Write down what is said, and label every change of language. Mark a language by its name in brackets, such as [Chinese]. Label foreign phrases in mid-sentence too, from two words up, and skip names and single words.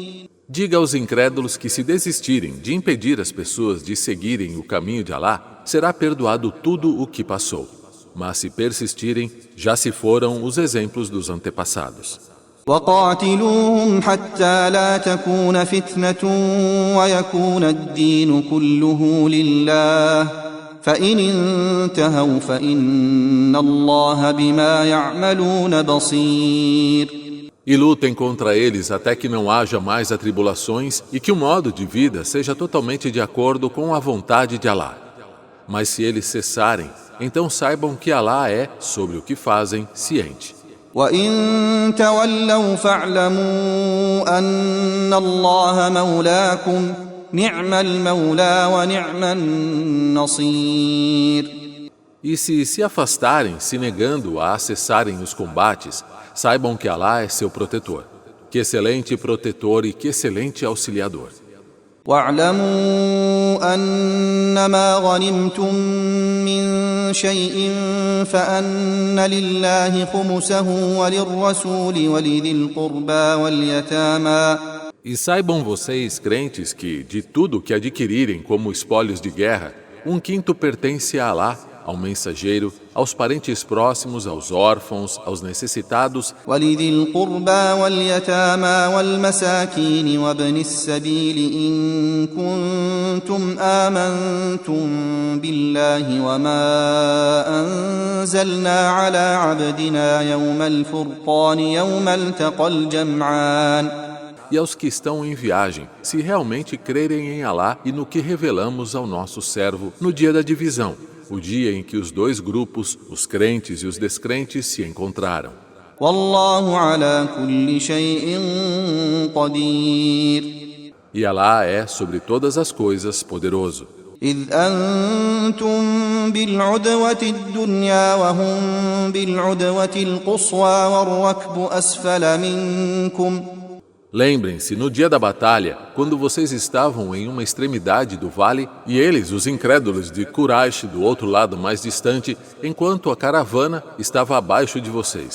[Portuguese] Diga aos incrédulos que se desistirem de impedir as pessoas de seguirem o caminho de Alá, será perdoado tudo o que passou. Mas se persistirem, já se foram os exemplos dos antepassados. [Arabic] وقاتلوهم حتى لا تكون فتنة ويكون الدين كله لله فإن انتهوا فإن الله بما يعملون بصير. [Portuguese] E lutem contra eles até que não haja mais atribulações e que o modo de vida seja totalmente de acordo com a vontade de Alá. Mas se eles cessarem, então saibam que Alá é, sobre o que fazem, ciente. [Arabic] وإن تولوا فاعلموا أن الله مولاكم نعم المولى ونعم النصير. [Portuguese] E se afastarem, se negando a acessarem os combates, saibam que Alá é seu protetor. Que excelente protetor e que excelente auxiliador. [Arabic] واعلموا أنما غنمتم من شيء فأن لله خمسه وللرسول ولذي القربى واليتامى. [Portuguese] E saibam vocês, crentes, que de tudo que adquirirem como espólios de guerra, 1/5 pertence a Alá, ao mensageiro, aos parentes próximos, aos órfãos, aos necessitados, [Arabic] ولذي القربى واليتامى والمساكين وابن السبيل إن كنتم آمنتم بالله وما أنزلنا على عبدنا يوم الفرقان يوم التقى الجمعان. [Portuguese] e aos que estão em viagem, se realmente crerem em Alá e no que revelamos ao nosso servo no dia da divisão, o dia em que os dois grupos, os crentes e os descrentes, se encontraram. [Arabic] والله على كل شيء قدير. [Portuguese] E Alá é, sobre todas as coisas, poderoso. [Arabic] إذ أنتم بالعدوة الدنيا وهم بالعدوة القصوى والركب أسفل منكم. [Portuguese] Lembrem-se, no dia da batalha, quando vocês estavam em uma extremidade do vale e eles, os incrédulos de Quraysh, do outro lado mais distante, enquanto a caravana estava abaixo de vocês.